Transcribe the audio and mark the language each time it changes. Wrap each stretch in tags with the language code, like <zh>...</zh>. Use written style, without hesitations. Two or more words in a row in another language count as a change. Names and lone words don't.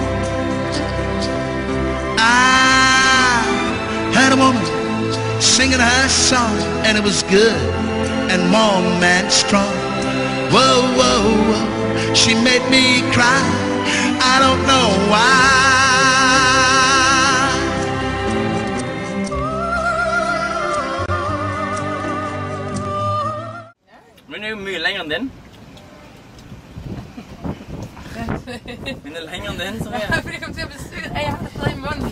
<en>I had a woman singing her song, and it was good and warm and strong. Whoa, whoa, whoa, she made me cry. I don't know why.</en> <da>Men det er jo mye længere end den. Men det er længere end den, tror jeg. Fordi det kommer til at blive stykket af, jeg har det stadig i munden.</da>